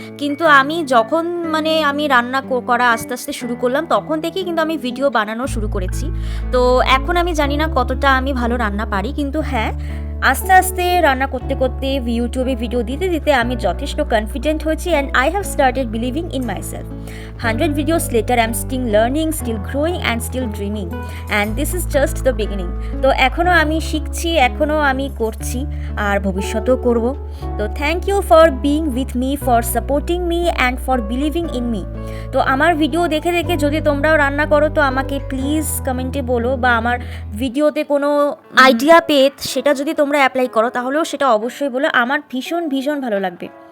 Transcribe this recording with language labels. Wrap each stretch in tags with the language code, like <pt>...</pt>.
<bn>কিন্তু আমি যখন আমি রান্না করা আস্তে আস্তে শুরু করলাম, তখন থেকেই কিন্তু আমি ভিডিও বানানো শুরু করেছি। তো এখন আমি জানি না কতটা আমি ভালো রান্না পারি, কিন্তু হ্যাঁ আস্তে আস্তে রান্না করতে করতে ইউটিউবে ভিডিও দিতে দিতে আমি যথেষ্ট কনফিডেন্ট হয়েছি</bn> <en>And I have started believing in myself. 100 videos later I'm still learning, still growing and still dreaming, and this is just the beginning.</en> <bn>তো এখনও আমি শিখছি, এখনও আমি করছি আর ভবিষ্যতেও করব।</bn> <en>তো thank you for being with me, for supporting me and for believing in me.</en> <bn>তো আমার ভিডিও দেখে দেখে যদি তোমরাও রান্না করো তো আমাকে প্লিজ কমেন্টে বলো, বা আমার ভিডিওতে কোনো আইডিয়া পেয়ে সেটা যদি তোমরা অ্যাপ্লাই করো তাহলেও সেটা অবশ্যই বলো, আমার ভীষণ ভীষণ ভালো লাগবে।</bn>